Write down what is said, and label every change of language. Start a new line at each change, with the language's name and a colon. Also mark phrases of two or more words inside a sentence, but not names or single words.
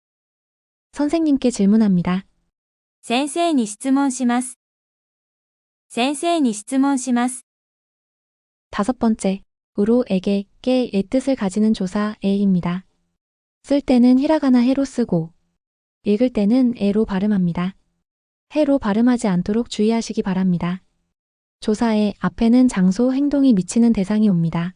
Korean: 선생님께 질문합니다.
Japanese: 先生に質問します。先生に質問します。
Korean: 다섯 번째, 으로, 에게, 깨의 뜻을 가지는 조사 에입니다. 쓸 때는 히라가나 해로 쓰고 읽을 때는 에로 발음합니다. 해로 발음하지 않도록 주의하시기 바랍니다. 조사의 앞에는 장소, 행동이 미치는 대상이 옵니다.